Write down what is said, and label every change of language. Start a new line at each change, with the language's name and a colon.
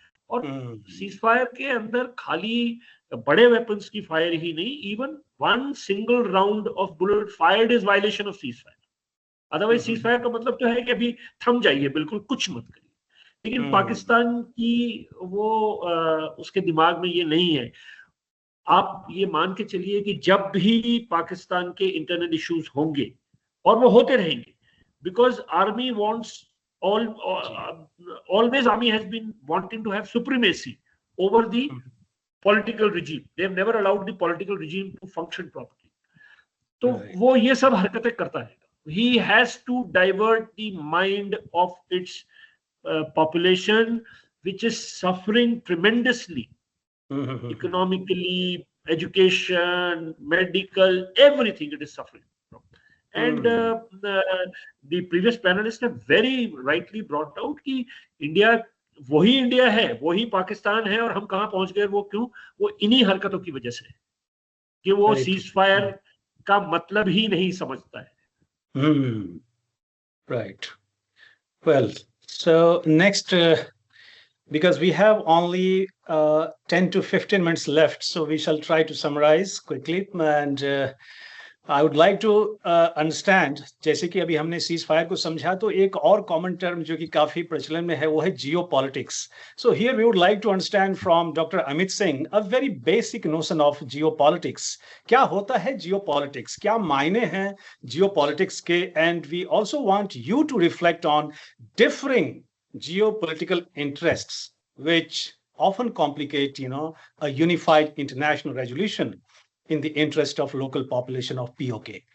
English: और cease fire
Hindi: के अंदर खाली बड़े
English: Weapons की fire ही नहीं, even 1 single round of bullet fired is violation of cease fire.
Hindi: Otherwise cease fire का मतलब तो है कि अभी थम जाइए, बिल्कुल कुछ मत करिए। लेकिन पाकिस्तान की वो उसके दिमाग में ये नहीं है। आप ये मान के चलिए कि जब भी पाकिस्तान के इंटरनल इश्यूज होंगे, और वो होते रहेंगे,
English: Because army wants always army has been wanting to have supremacy over the political regime. They have never allowed the political regime to function properly.
Hindi: तो वो ये सब हरकतें करता है.
English: He has to divert the mind of its population, which is suffering tremendously, economically, education, medical, everything it is suffering from. And the previous panelist have very rightly brought out
Hindi: कि India वही India है, वही पाकिस्तान है, और हम कहाँ पहुंच गए, वो क्यों? वो इन्हीं हरकतों की वजह से कि वो सीज फायर का मतलब ही नहीं समझता है.
English: Right. Well, so next, because we have only 10 to 15 minutes left, so we shall try to summarize quickly. And I would like to understand,
Hindi: जैसे कि अभी हमने सीज फायर को समझा, तो एक और कॉमन टर्म जो कि काफी प्रचलन में है वो है जियो politics.
English: So here we would like to understand from doctor Amit Singh a very basic notion of geopolitics.
Hindi: क्या होता है जियो पॉलिटिक्स, क्या मायने हैं जियो पॉलिटिक्स के,
English: And we also want you to reflect on differing geopolitical interests which often complicate a unified international resolution in the interest of local population of POK.